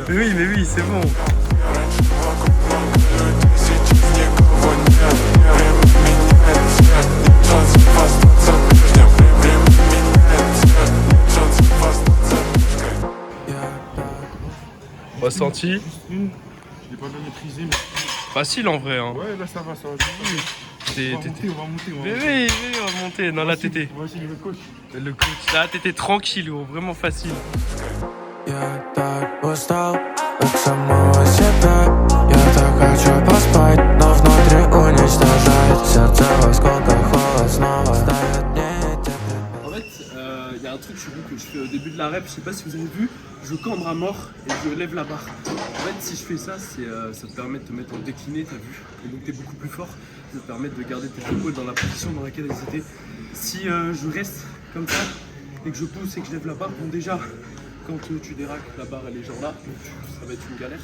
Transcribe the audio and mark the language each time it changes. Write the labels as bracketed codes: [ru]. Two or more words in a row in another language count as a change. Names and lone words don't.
[fr] Mais oui, c'est bon. Ressenti? Je l'ai pas bien maîtrisé, mais... Facile en vrai. Hein. Ouais, là ça va. On va monter. Mais oui, on va monter. Non, là t'étais. On va essayer le coach. Le coach, là t'étais tranquille, gros. Vraiment facile. [ru] Я так устал от самого себя. Я так хочу поспать, но внутри уничтожает. Сердце в осколках, холод снова ставит мне тепло. [fr] En fait, il y a un truc chez vous que je fais au début de la rep, je sais pas si vous avez vu, je cambre à mort et je lève la barre. En fait, si je fais ça, ça te permet de te mettre en décliné, t'as vu, et donc t'es beaucoup plus fort, ça te permet de garder tes épaules dans la position dans laquelle elles étaient. Si je reste comme ça et que je pousse et que je lève la barre, bon déjà, quand tu déraques, la barre elle est genre là, donc ça va être une galère.